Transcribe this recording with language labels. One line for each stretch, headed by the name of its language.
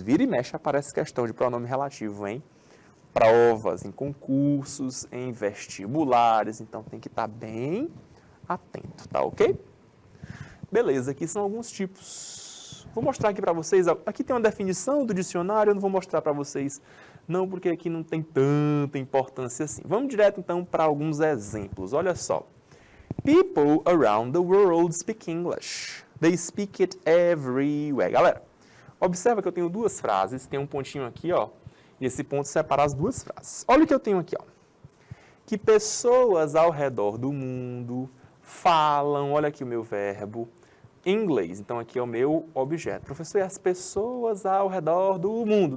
Portuguese: Vira e mexe aparece questão de pronome relativo, hein? Provas, em concursos, em vestibulares, então tem que estar bem atento, tá ok? Beleza, aqui são alguns tipos. Vou mostrar aqui para vocês, aqui tem uma definição do dicionário, eu não vou mostrar para vocês não, porque aqui não tem tanta importância assim. Vamos direto então para alguns exemplos, olha só.
English: People around the world speak English. They speak it everywhere.
Portuguese: Galera, observa que eu tenho duas frases, tem um pontinho aqui, ó, e esse ponto separa as duas frases. Olha o que eu tenho aqui, ó. Que pessoas ao redor do mundo falam, olha aqui o meu verbo, inglês. Então, aqui é o meu objeto. Professor, e as pessoas ao redor do mundo?